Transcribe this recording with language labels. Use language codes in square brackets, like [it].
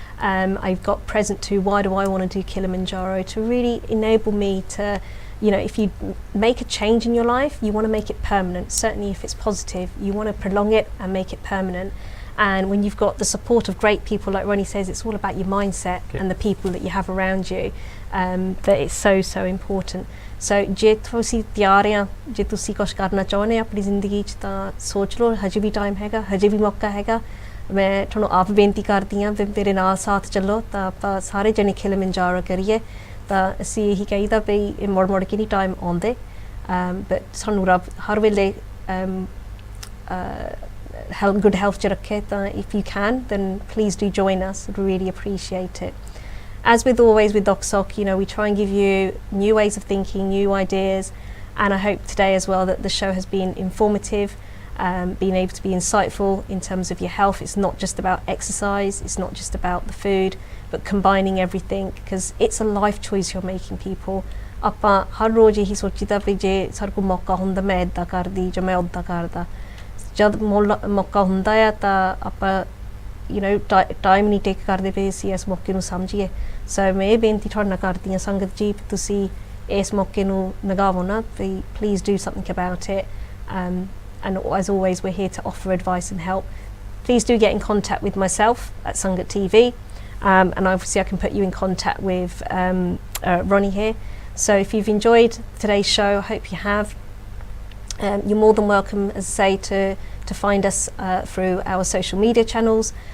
[en] I've got present to why do I want to do Kilimanjaro, to really enable me to, if you make a change in your life, you want to make it permanent. Certainly if it's positive, you want to prolong it and make it permanent. And when you've got the support of great people, like Ronnie says, it's all about your mindset and the people that you have around you, that it's so important. [pa] So ਜੇ ਤੁਸੀਂ ਤਿਆਰ ਆ, ਜੇ ਤੁਸੀਂ ਕੁਝ ਕਰਨਾ ਚਾਹੁੰਦੇ ਆ ਆਪਣੀ ਜ਼ਿੰਦਗੀ 'ਚ, ਤਾਂ ਸੋਚ ਲਓ, ਹਜੇ ਵੀ ਟਾਈਮ ਹੈਗਾ, ਹਜੇ ਵੀ ਮੌਕਾ ਹੈਗਾ। ਮੈਂ ਤੁਹਾਨੂੰ ਆਪ ਬੇਨਤੀ ਕਰਦੀ ਹਾਂ, ਮੇਰੇ ਨਾਲ ਸਾਥ ਚੱਲੋ, ਤਾਂ ਆਪਾਂ ਸਾਰੇ ਜਣੇ Kilimanjaro ਕਰੀਏ। ਤਾਂ ਅਸੀਂ ਇਹੀ ਕਹੀਦਾ ਵੀ ਮੁੜ ਕੇ ਨਹੀਂ ਟਾਈਮ ਆਉਂਦੇ, ਬਟ ਸਾਨੂੰ ਰੱਬ ਹਰ ਵੇਲੇ good health ਚ ਰੱਖੇ। ਤਾਂ [en] if you can, then please do join us. I'd really appreciate it. As with always with Dukh, we try and give you new ways of thinking, new ideas, and I hope today as well that the show has been informative. being able to be insightful in terms of your health. It's not just about exercise, it's not just about the food, but combining everything, because it's a life choice you're making, people. [pa] ਆਪਾਂ ਹਰ ਰੋਜ਼ ਇਹੀ ਸੋਚੀਦਾ ਵੀ ਜੇ ਸਾਡੇ ਕੋਲ ਮੌਕਾ ਹੁੰਦਾ ਮੈਂ ਇੱਦਾਂ ਕਰਦੀ ਜਾਂ ਮੈਂ ਉੱਦਾਂ ਕਰਦਾ, ਜਦ ਮੌਕਾ ਹੁੰਦਾ ਆ ਤਾਂ ਆਪਾਂ ਟਾਈਮ ਨਹੀਂ ਟੇਕ ਕਰਦੇ ਪਏ ਅਸੀਂ ਇਸ ਮੌਕੇ ਨੂੰ ਸਮਝੀਏ। ਸੋ ਮੈਂ ਇਹ ਬੇਨਤੀ ਤੁਹਾਡੇ ਨਾਲ ਕਰਦੀ ਹਾਂ ਸੰਗਤ ਜੀ, ਤੁਸੀਂ ਇਸ ਮੌਕੇ ਨੂੰ ਨਗਾਵੋ ਨਾ, [en] please do something about it, and as always we're here to offer advice and help. Please do get in contact with myself at Sangat TV, and obviously I can put you in contact with Ronnie here. So if you've enjoyed today's show, I hope you have. You're more than welcome, as I say, to find us through our social media channels.